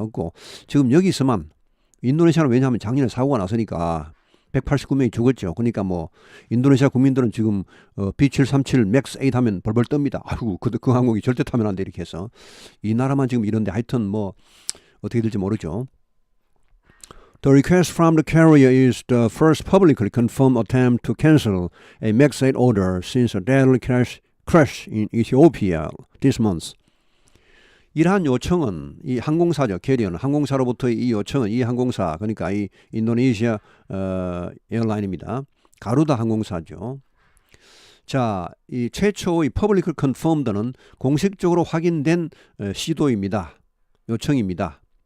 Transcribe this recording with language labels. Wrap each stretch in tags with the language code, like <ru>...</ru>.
<ko>없고 지금 여기서만 인도네시아는 왜냐하면 작년에 사고가 났으니까 189명이 죽었죠. 그러니까 뭐 인도네시아 국민들은 지금 B737 맥스 8 하면 벌벌 떱니다. 아이고 그 항공기 절대 타면 안 돼 이렇게 해서 이 나라만 지금 이런데 하여튼 뭐 어떻게 될지 모르죠.</ko> <en>The request from the carrier is the first publicly confirmed attempt to cancel a MAX 8 order since a deadly crash in Ethiopia this month.</en> <ko>이러한 요청은 이 항공사죠. 캐리어는 항공사로부터의 이 요청은 이 항공사 그러니까 이 인도네시아 에어라인입니다. 가루다 항공사죠. 자, 이 최초의</ko> <en>public confirmed</en> <ko>는 공식적으로 확인된 시도입니다. 요청입니다.</ko>